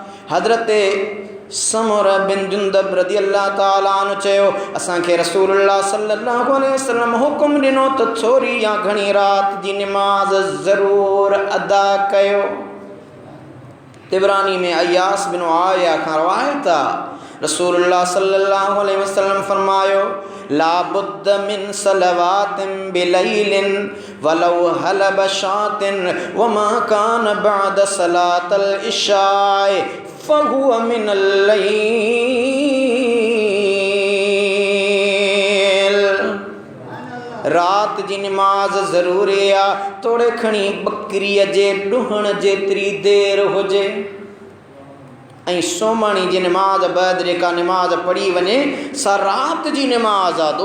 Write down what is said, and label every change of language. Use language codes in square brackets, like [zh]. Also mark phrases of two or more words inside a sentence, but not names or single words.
[sd] हज़रत समूरा बिन जुंदब [ar] رضي الله تعالى عنه [sd] चयो, असांखे रसूलुल्लाह [ar] صلى الله عليه وسلم [sd] हुकुम ॾिनो त थोरी या घणी रात जी नमाज़ ज़रूर अदा कयो। तिबरानी में अयास बिन आया खां रवायत आहे, [ar] رسول الله صلى الله عليه وسلم फरमायो, لا بد من صلاة بليل ولو حلب شاة وما كان بعد صلاة العشاء فهو من الليل. [sd] रात जी नमाज ज़रूरी आहे, थोड़े खणी बकरीअ जे ॾुहण जेतिरी देर हुजे। ऐं सोमाणी जी नमाज बैदि जेका नमाज पढ़ी वञे सा रात जी नमाज आहे।